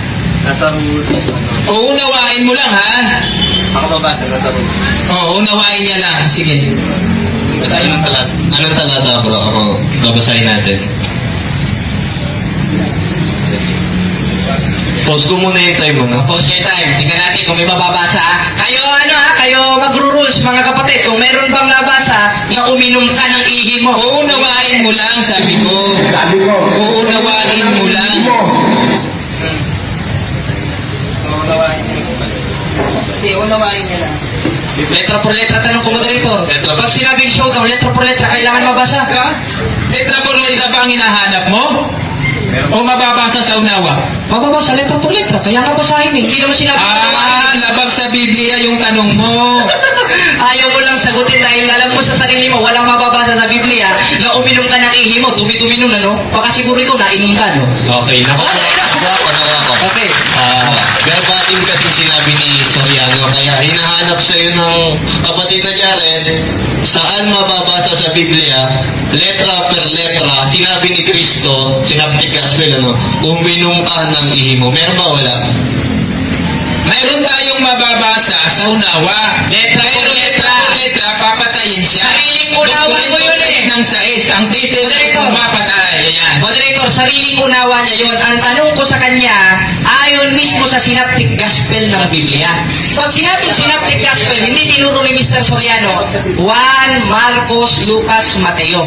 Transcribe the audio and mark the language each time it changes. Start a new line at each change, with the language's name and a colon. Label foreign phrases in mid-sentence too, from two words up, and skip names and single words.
Filipino: Uunawain mo lang, ha? Ako mabasa, nasa room. Oo, unawain niya lang. Sige. Anong talata bro? Ako, babasahin natin. Pause ko muna yung time mo, no?
English: Pause your time.
Filipino: Tingnan natin kung may mababasa, ha? Kayo, kayo magro-rules, mga kapatid. Kung meron bang nabasa na uminom ka ng ihi mo. Uunawain mo lang, sabi ko. Sabi ko, Uunawain mo lang. Hindi, unawain niya lang.
Spanish: Letra por letra,
Filipino: tanong ko moderator.
Spanish: Letra por-
Filipino: Pag sinabing showdown,
Spanish: letra por letra,
Filipino: kailangan mabasa.
Spanish: Letra por letra
Filipino: ba ang hinahanap mo? O mababasa sa unawa? Mababasa,
Spanish: letra por letra.
Filipino: Kaya nga basahin eh. Hindi naman sinabi Labag sa Biblia yung tanong mo. Ayaw mo lang sagutin dahil alam mo sa sarili mo, walang mababasa sa Biblia na uminom ka ng ihi mo. Dumi-dumi nun, ano? Baka siguro ito, nainom ka, no? Okay, nakuha ko. Okay. Verbatim kasi sinabi ni Soriano, kaya hinahanap sa'yo ng kapatid na Jared, saan mababasa sa Biblia,
Spanish: letra per letra,
Filipino: sinabi ni Kristo, Synoptic Gospel, uminom ka ng ihi mo. Meron ba wala? Mayroon tayong mababasa sa unawa.
Spanish: Letra Pero por letra letra. por letra,
Filipino: papatayin siya. Sariling unawa mo yun eh. Ng sais, ang title ay Moderator. mapatay. Ayan. Moderator, sariling unawa niya yun. Ang tanong ko sa kanya, ayon mismo sa Synoptic Gospel ng Biblia. Pag sinabing Synoptic Gospel, hindi tinuro ni Mr. Soriano, Juan, Marcos, Lucas, Mateo.